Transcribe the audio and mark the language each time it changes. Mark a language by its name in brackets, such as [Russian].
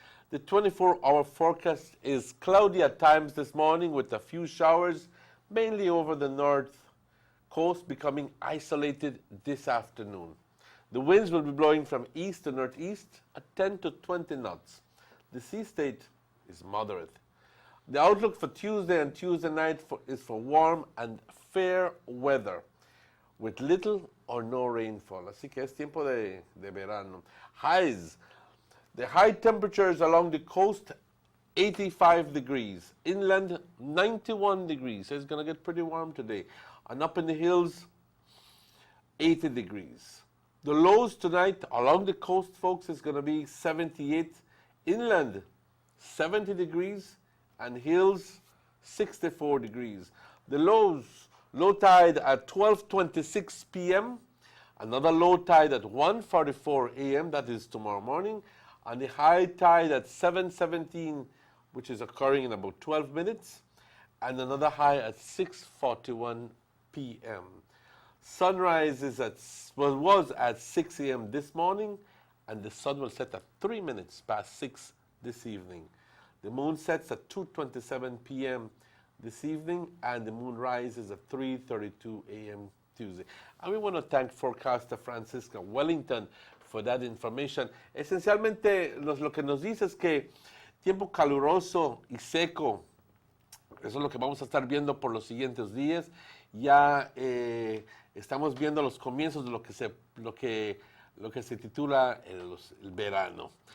[English] The 24-hour forecast is cloudy at times this morning with a few showers, mainly over the north coast, becoming isolated this afternoon. The winds will be blowing from east to northeast at 10 to 20 knots. The sea state is moderate. The outlook for Tuesday and Tuesday night is for warm and fair weather, with little or no rainfall. [Spanish] Así que es tiempo de verano. [English] Highs. The high temperatures along the coast, 85 degrees. Inland, 91 degrees. So it's going to get pretty warm today. And up in the hills, 80 degrees. The lows tonight along the coast, folks, is going to be 78. Inland, 70 degrees. And hills, 64 degrees. The lows, low tide at 12:26 p.m., another low tide at 1:44 a.m., that is tomorrow morning, and the high tide at 7:17, which is occurring in about 12 minutes, and another high at 6:41 p.m. Sunrise was at 6 a.m. this morning, and the sun will set at 3 minutes past 6 this evening. The moon sets at 2:27 p.m. this evening, and the moon rises at 3:32 a.m. Tuesday. And we want to thank forecaster Francisca Wellington for that information. [Spanish] Esencialmente, lo que nos dice es que tiempo caluroso y seco, eso es lo que vamos a estar viendo por los siguientes días. Ya estamos viendo los comienzos de lo que se titula el verano.